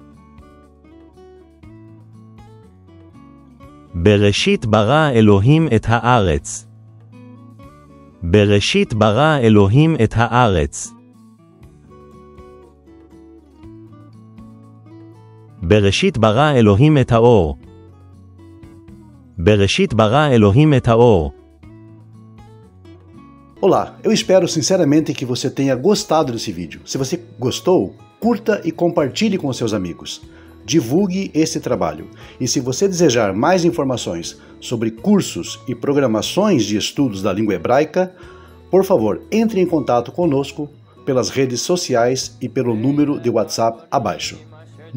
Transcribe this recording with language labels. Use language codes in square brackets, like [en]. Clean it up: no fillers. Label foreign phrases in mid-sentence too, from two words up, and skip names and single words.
[he] בראשית ברא אלוהים את הארץ. בראשית ברא אלוהים את הארץ. בראשית ברא אלוהים את האור. בראשית ברא אלוהים את האור. [pt] Olá, eu espero sinceramente que você tenha gostado desse vídeo. Se você gostou, curta e compartilhe com seus amigos. Divulgue esse trabalho. E se você desejar mais informações sobre cursos e programações de estudos da língua hebraica, por favor, entre em contato conosco pelas redes sociais e pelo número de WhatsApp abaixo.